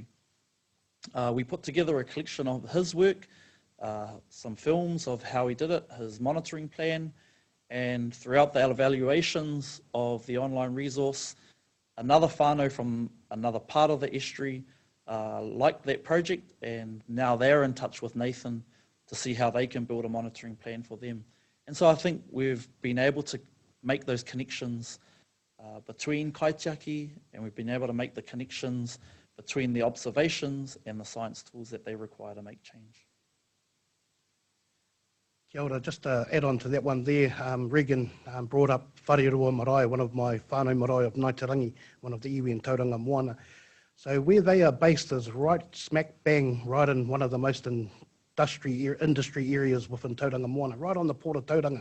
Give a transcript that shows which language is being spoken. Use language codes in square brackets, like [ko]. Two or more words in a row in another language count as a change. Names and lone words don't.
[en] We put together a collection of his work, some films of how he did it, his monitoring plan, and throughout the evaluations of the online resource, another whānau from another part of the estuary liked that project, and now they're in touch with Nathan to see how they can build a monitoring plan for them. And so I think we've been able to make those connections between kaitiaki, and we've been able to make the connections between the observations and the science tools that they require to make change. [mi] Kia ora, [en] just to add on to that one there, Regan brought up Whareroa Marae, one of my whānau marae of Ngāi Te Rangi, one of the iwi in Tauranga Moana. So where they are based is right smack bang, right in one of the most industry areas within Tauranga Moana, right on the port of Tauranga.